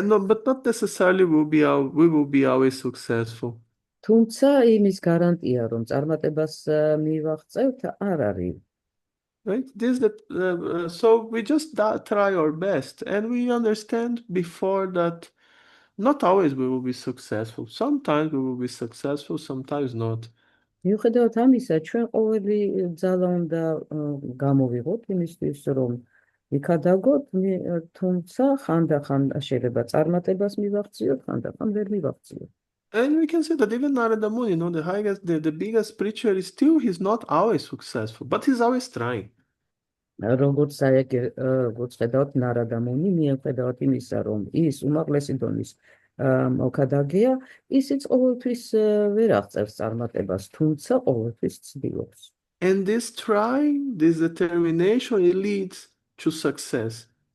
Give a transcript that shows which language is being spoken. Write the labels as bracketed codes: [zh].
[en] But not necessarily we will be always successful. [ka] თუმცა იმის გარანტია, რომ წარმატებას მივაღწევთ, არ არის. [en] Right? So we just try our best, and we understand before that not always we will be successful. Sometimes we will be successful, sometimes not. [ka] მიუხედავად ამისა, ჩვენ ყოველი ძალა უნდა გამოვიღოთ იმისთვის, რომ ვიქადაგოთ, თუმცა ხანდახან შეიძლება წარმატებას მივაღწიოთ, ხანდახან ვერ მივაღწიოთ. [en] And we can say that even Narada Muni, the biggest preacher is still, he's not always successful, but he's always trying. [ka] როგორც ხედავთ ნარადა მუნი, მიუხედავად იმისა, რომ ის უმაღლესი დონის მოქადაგეა, ისიც ყოველთვის ვერ აღწევს წარმატებას, თუმცა ყოველთვის ცდილობს. [en] And this trying, this determination, it leads to success.